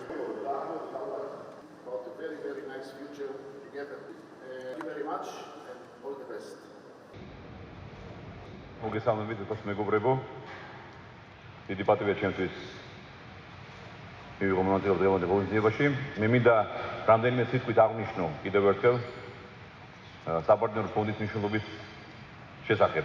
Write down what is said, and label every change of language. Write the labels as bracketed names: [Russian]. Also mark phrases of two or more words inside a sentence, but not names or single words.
[English] about a very nice future together. Thank you very much and all the best. [Georgian] მოგესალმებით თქოს მეგობრებო. დიდი პატივია ჩემთვის მივიღო მონაწილეობა დღევანდელ ღონისძიებაში. მე მინდა რამდენიმე სიტყვით აღნიშნო კიდევ ერთხელ საპარტნიორო ფონდის მნიშვნელობის შესახებ.